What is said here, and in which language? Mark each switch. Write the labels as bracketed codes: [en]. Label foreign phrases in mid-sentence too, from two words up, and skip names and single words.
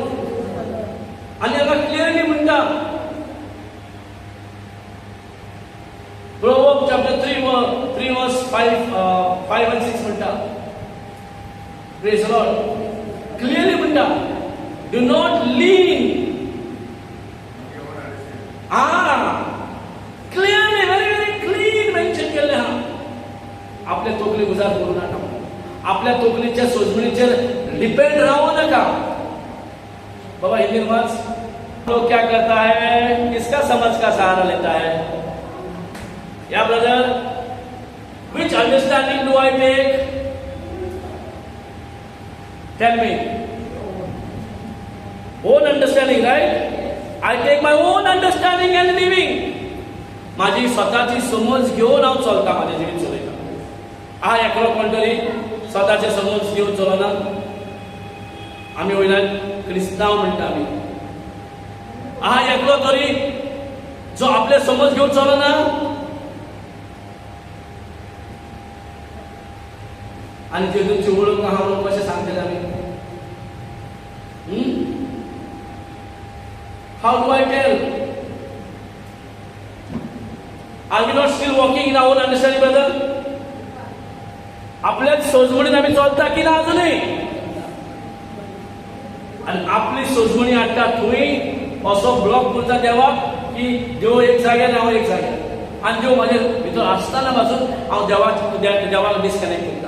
[kok] आनी हांगा क्लियरली म्हणटा [en] Proverb chapter 3 verse 5 and 6 [kok] म्हणटा. [en] Praise the Lord. क्लियरली म्हणटा do not lean. clearly very clean mention [kok] केल्लें आहा. आपल्या तोकली गुजार करू नाका. आपल्या तोकलीच्या सोजमणीचेर डिपेंड राहू नका. [hi] बाबा हिंदी में लोग क्या करता है? किसका समझ का सहारा लेता है? [en] या ब्रदर, which understanding do I take? Tell me. Own understanding, right? I take my own understanding and living. [kok] माझी स्वतःची समज घेऊन हांव चलता. माझे जिवीत चलयता. हांव एकलो कोण तरी स्वतःचे समज घेऊन चलना. आमी वयल्यान क्रिस्तांव म्हणटा आमी. हांव एकलो तरी जो आपले समज घेवन चलना. आनी जेजूची वळख आहा म्हणून कशें सांगतले आमी? [en] How do I tell? Are we not still walking in our understanding brother? [kok] आपल्याच सोजमणीन आमी चलता की ना अजूनय? आणि आपली सोजमणी हाडटा थंय असो ब्लॉक करता देवाक की देव एक जाग्यार हांव एक जाग्यार. आनी देव म्हाजे भितर आसतना पासून हांव देवाक डिस्कनेक्ट करता.